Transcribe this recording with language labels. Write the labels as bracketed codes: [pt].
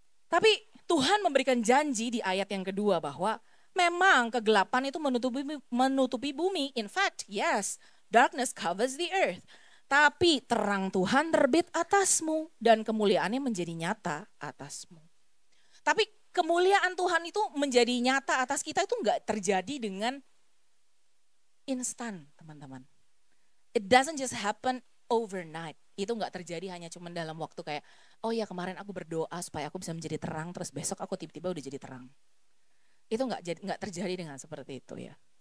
[id] Tapi Tuhan memberikan janji di ayat yang kedua bahwa memang kegelapan itu menutupi bumi. [en] In fact, yes, darkness covers the earth. [id] Tapi terang Tuhan terbit atasmu dan kemuliaannya menjadi nyata atasmu. Tapi kemuliaan Tuhan itu menjadi nyata atas kita itu enggak terjadi dengan instan, teman-teman. [en] It doesn't just happen overnight. [id] Itu enggak terjadi hanya cuma dalam waktu kayak, oh ya kemarin aku berdoa supaya aku bisa menjadi terang, terus besok aku tiba-tiba udah jadi terang. Itu enggak terjadi dengan seperti itu ya.